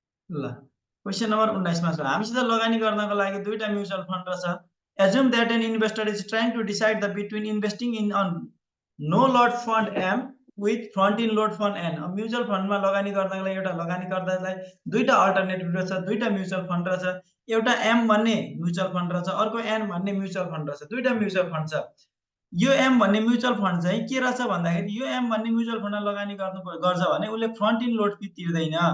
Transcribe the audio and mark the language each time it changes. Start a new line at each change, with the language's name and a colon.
Nepali: ल question number 19 मा छ, हामीसित लगानी गर्नको लागि दुईटा म्युचुअल फन्ड रहेछ।
English: Assume that an investor is trying to decide the between investing in a no lot fund M with front in load fund N।
Nepali: Mutual फन्डमा लगानी गर्नको लागि एउटा लगानीकर्तालाई दुईटा अल्टरनेटिभ रहेछ, दुईटा म्युचुअल फन्ड रहेछ। एउटा M भन्ने म्युचुअल फन्ड रहेछ, अर्को N भन्ने म्युचुअल फन्ड रहेछ, दुईटा म्युचुअल फन्ड छ। यो M भन्ने म्युचुअल फन्ड चाहिँ के रहेछ भन्दाखेरि, यो M भन्ने म्युचुअल फन्डमा लगानी गर्छ भने उसले फ्रन्ट इन लोड फी तिर्दैन।